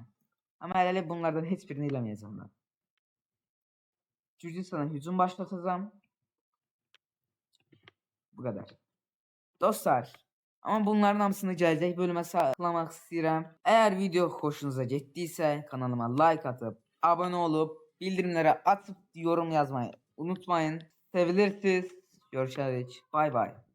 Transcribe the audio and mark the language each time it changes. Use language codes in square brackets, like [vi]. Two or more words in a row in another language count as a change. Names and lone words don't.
[az] Amma hələlik bunlardan heç birini eləməyəcəm mən. Gürcüstana hücum başlatacağım. [tr] Bu kadar. [az] Dostlar, ama bunların hamısını gələcək bölümə saxlamaq istəyirəm. Əgər video xoşunuza getdiysə, [tr] kanalıma like atıp, abone olup, bildirimləri açıp yorum yazmayı unutmayın. Sevilirsiniz. Görüşürüz. [en] Bay bay.